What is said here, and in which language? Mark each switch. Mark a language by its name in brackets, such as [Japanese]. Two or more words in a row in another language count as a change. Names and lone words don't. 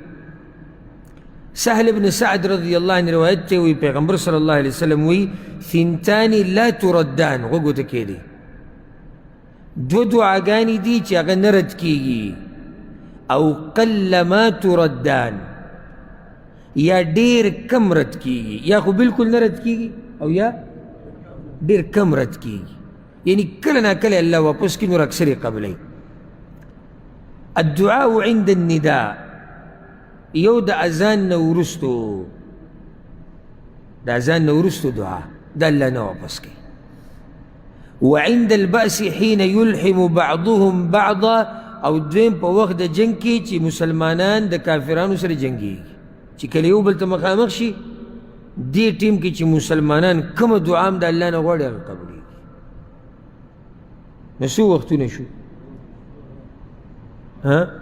[Pashto] سهل بن سعد رضی الله عنه روایت ته وی پیغمبر صلی الله علیه وسلم وی [Arabic] ثنتان لا تردان، [Pashto] غوږ ورته کښېږدئ، دو دعاګانې دي چې هغه نه رد کېږي، او [Arabic] قل ما تردان، [Pashto] یا ډېر کم رد کېږي، یا خو بالکل نه رد کېږي او یا ډېر کم رد کېږي، یعنی کله ناکله الله واپس کړي نور اکثر یې قبلوي. [Arabic] الدعاء عند النداء، [Pashto] یو د اذان نه وروستو، د اذان نه وروستو دعا د الله نه واپس کوي. [Arabic] وعند البأس حين يلحم بعضهم بعضا، [Pashto] او دویم په وخت د جنگ کې چې مسلمانان د کافرانو سره جنګېږي، چې کله یو بل ته مخامخ شي دې ټیم کې چې مسلمانان کومه دعا هم د الله نه غواړي هغه قبلېږي. نو څو وختونه شو؟ ها؟